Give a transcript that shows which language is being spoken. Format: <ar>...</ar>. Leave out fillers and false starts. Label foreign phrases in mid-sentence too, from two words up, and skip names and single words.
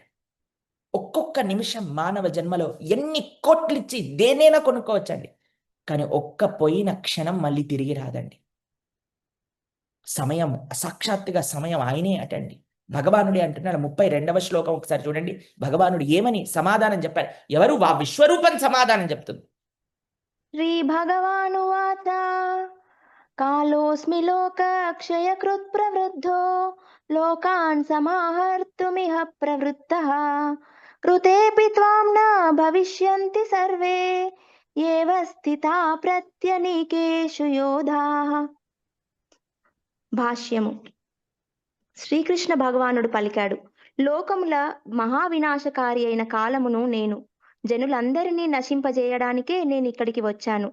<te>ఒక్కొక్క నిమిషం మానవ జన్మలో ఎన్ని కోట్లిచ్చి దేన్నైనా కొనుక్కోవచ్చండి. కానీ ఒక్క పోయిన క్షణం మళ్ళీ తిరిగి రాదండి. సమయం సాక్షాత్తుగా సమయం ఆయనే అటండి. భగవానుడే అంటున్నాడు 32వ శ్లోకం ఒకసారి చూడండి. భగవానుడు ఏమని సమాధానం చెప్పారు? ఎవరు? ఆ విశ్వరూపం సమాధానం చెప్తుంది.</te> <sa>श्रीभगवानुवाच कालोऽस्मि लोकक्षयकृत् प्रवृद्धो लोकान् समाहर्तुमिह प्रवृत्तः कृतेऽपि त्वां न भविष्यन्ति सर्वे एव స్థితా ప్రత్యనీకేషు యోధాః.</sa> <te>భాష్యము. శ్రీకృష్ణ భగవానుడు పలికాడు, లోకముల మహావినాశకారి అయిన కాలమును నేను జనులందరినీ నశింపజేయడానికే నేనిక్కడికి వచ్చాను.</te>